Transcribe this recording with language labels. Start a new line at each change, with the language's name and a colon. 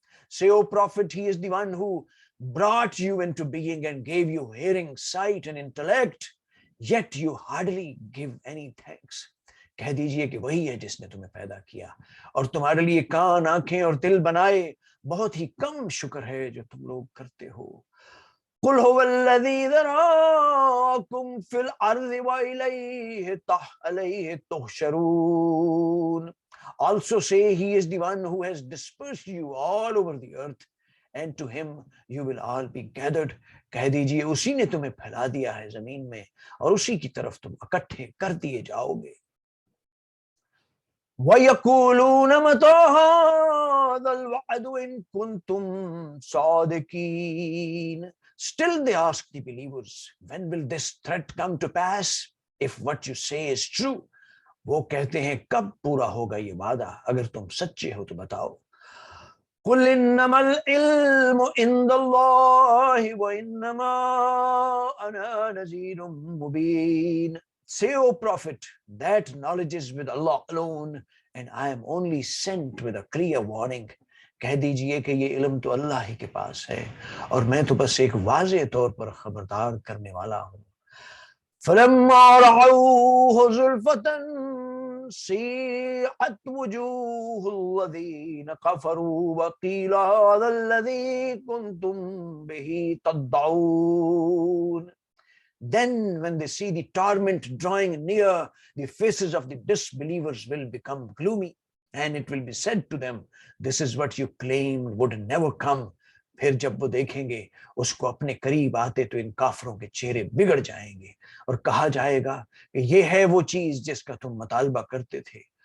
English: Say, O Prophet, he is the one who brought you into being and gave you hearing, sight and intellect, yet you hardly give any thanks.
Urdu: کہہ دیجئے کہ وہی ہے جس نے تمہیں پیدا کیا اور تمہارے لیے کان، آنکھیں اور دل بنائے، بہت ہی کم شکر ہے جو تم لوگ کرتے ہو.
Arabic: قل هو الذي ذراكم في الارض واليه تحشرون.
English: Also say he is the one who has dispersed you all over the earth and to him you will all be gathered.
Urdu: کہہ دیجئے اسی نے تمہیں پھیلا دیا ہے زمین میں اور اسی کی طرف تم اکٹھے کر دیے جاؤ گے.
Arabic: وَيَقُولُونَ مَتَى هَذَا الْوَعْدُ إِن كُنتُمْ صَادِقِينَ.
English: Still they ask the believers, when will this threat come to pass if what you say is true?
Urdu: وہ کہتے ہیں کب پورا ہوگا یہ وعدہ اگر تم سچے ہو تو بتاؤ.
Arabic: قُلْ إِنَّمَا الْعِلْمُ عِندَ اللَّهِ وَإِنَّمَا أَنَا نَذِيرٌ مُبِينٌ.
English: Say, O Prophet, that knowledge is with Allah alone, and I am only sent with a clear warning.
Urdu: کہہ دیجئے کہ یہ علم تو اللہ ہی کے پاس ہے اور میں تو بس ایک واضح طور پر خبردار کرنے والا ہوں.
Arabic: فلما رأوه زلفة سيئت وجوه الذين كفروا وقيل هذا الذي كنتم به تدعون.
English: Then when they see the torment drawing near, the faces of the disbelievers will become gloomy, and it will be said to them, this is what you claimed would never come.
Urdu: پھر جب وہ دیکھیں گے اس کو اپنے قریب آتے تو ان کافروں کے چہرے بگڑ جائیں گے اور کہا جائے گا کہ یہ ہے وہ چیز جس کا تم مطالبہ کرتے تھے.